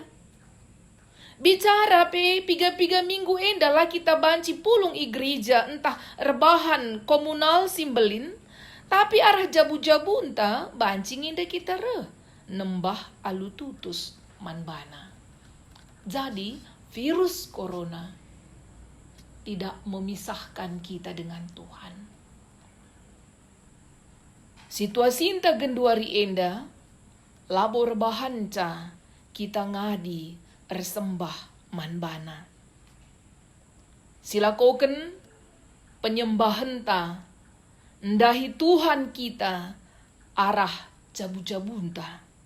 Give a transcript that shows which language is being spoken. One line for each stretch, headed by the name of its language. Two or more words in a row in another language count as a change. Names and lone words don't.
Batak Karo: Bicara pe piga-piga minggu endalah kita banci pulung i gereja entah rebahan komunal simbelin. Tapi arah jabu-jabu entah bancing inda kita nembah alu tutus manbana.
Indonesian: Jadi virus corona tidak memisahkan kita dengan Tuhan.
Batak Karo: Situasi inta genduari enda labor bahanca kita ngadi ersembah manbana. Silakoken penyembahan ta ndahi Tuhan kita arah jabu-jabunta.